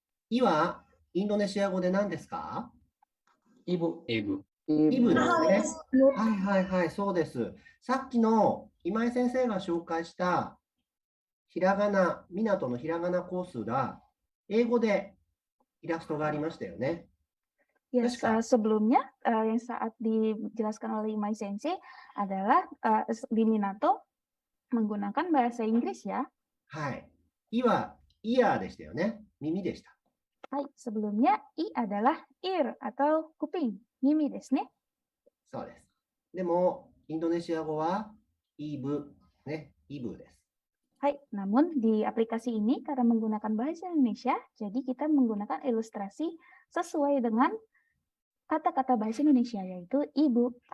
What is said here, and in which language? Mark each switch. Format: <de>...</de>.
<ja>いはインドネシア語で何ですか？イブ。イブですね。はいはいはい、そうです。さっきの今井先生が紹介したひらがな、港のひらがなコースが英語でイラストがありましたよね。</ja> <id>Yes, sebelumnya yang saat dijelaskan oleh Imai Sensei adalah di Minato menggunakan bahasa Inggris ya.</id> <ja>はい。いはイヤーでしたよね。耳でした。</ja> <id>はい、sebelumnya I adalah ear atau kuping,</id> <ja>mimi desu ne. そうです。でも、インドネシア語はイブ、ね、イブです。</ja> <id>Hai, namun di aplikasi ini karena menggunakan bahasa Indonesia, jadi kita menggunakan ilustrasi sesuai dengan kata-kata bahasa Indonesia, yaitu ibu.</id>